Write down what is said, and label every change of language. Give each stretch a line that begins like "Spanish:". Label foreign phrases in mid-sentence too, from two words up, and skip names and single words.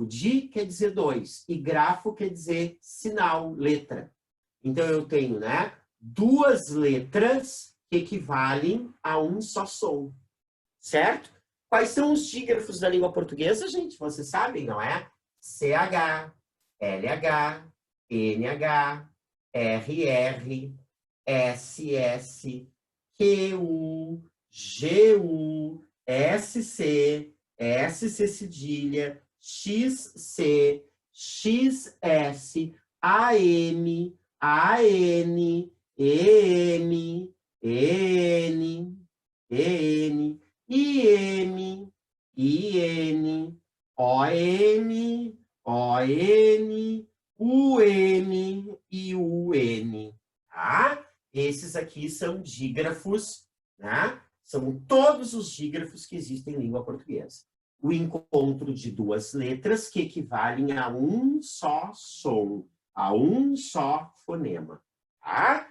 Portuguese: Di quer dizer 2 e grafo quer dizer sinal, letra. Então, eu tenho, né, 2 letras que equivalem a um só som. Certo? Quais são os dígrafos da língua portuguesa, gente? Vocês sabem, não é? CH, LH, NH, RR, SS, QU, GU, SC, SC cedilha, XC, XS, AM, AN, EM, EN, EN, IM, IN, OM, ON, UM e UN, tá? Esses aqui são dígrafos, né? São todos os dígrafos que existem em língua portuguesa. O encontro de 2 letras que equivalem a um só som, a um só fonema, tá?